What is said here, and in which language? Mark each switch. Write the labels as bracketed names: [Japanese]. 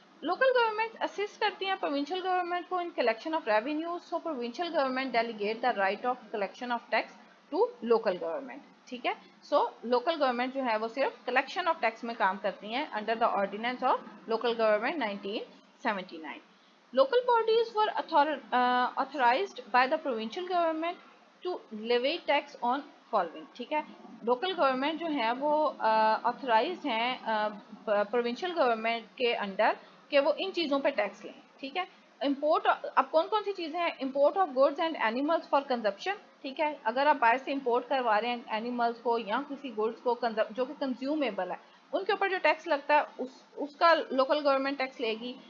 [Urdu] Local government assist کرتی ہیں provincial government کو [English] In collection of revenue. So provincial government delegate the right of collection of tax to local government. [Urdu] ٹھیک ہے, so local government جو ہے وہ صرف کلیکشن آف ٹیکس میں کام کرتی ہیں under the ordinance of local government 1979. [English] Local bodies were authorized by the provincial government to levy tax on following. [Urdu] ٹھیک ہے, لوکل گورنمنٹ جو ہے وہ آتھورائزڈ ہیں پروونشل گورنمنٹ کے انڈر کہ وہ ان چیزوں پہ ٹیکس لیں. ٹھیک ہے, امپورٹ, اب کون کون سی چیزیں ہیں؟ [English] Import of goods and animals for consumption. [Urdu] ٹھیک ہے, اگر آپ باہر سے امپورٹ کروا رہے ہیں اینیملس کو یا کسی گوڈس کو جو کہ کنزیومیبل ہے, ان کے اوپر جو ٹیکس لگتا ہے اس کا لوکل گورنمنٹ ٹیکس لے گی.